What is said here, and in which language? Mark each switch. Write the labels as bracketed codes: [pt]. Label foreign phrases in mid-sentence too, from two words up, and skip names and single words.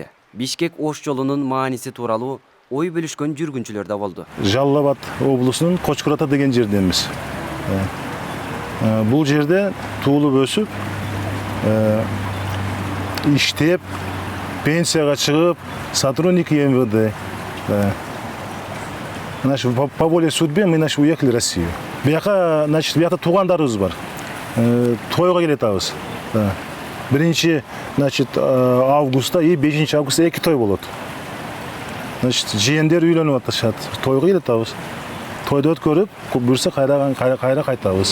[ky] Бишкек Ош жолунун мааниси тууралуу ой бөлүшкөн жүргүнчүлөр да болду. Жалал Абад облусунун Кочкор Ата деген жерденбиз. Бул жерде туулуп өсүп, иштеп, пенсияга чыгып, [ru] сотрудник МВД. По воле судьбы мы уехали в Россию. [ky] Бияка туугандарыбыз бар. Тойго келетабыз. 1 августта и 5 августта 2 той болот. Жээндер үйлөнүп атышат. Тойго келетабыз. Тойду өткөрүп, буюрса кайра кайтабыз.